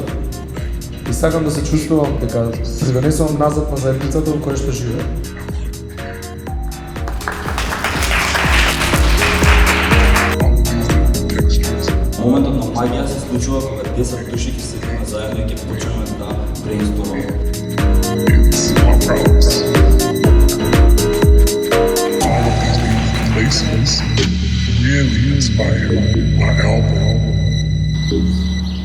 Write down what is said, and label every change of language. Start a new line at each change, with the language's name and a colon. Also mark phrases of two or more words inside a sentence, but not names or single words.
Macedonian: И сакам да се чувствувам дека придонесувам назад на заедницата во која што живеам. Моментот на магија се случува кога 10 души ќе седиме заедно и ќе почнеме да брейнстормаме.
English: All of these beautiful places really inspired my album.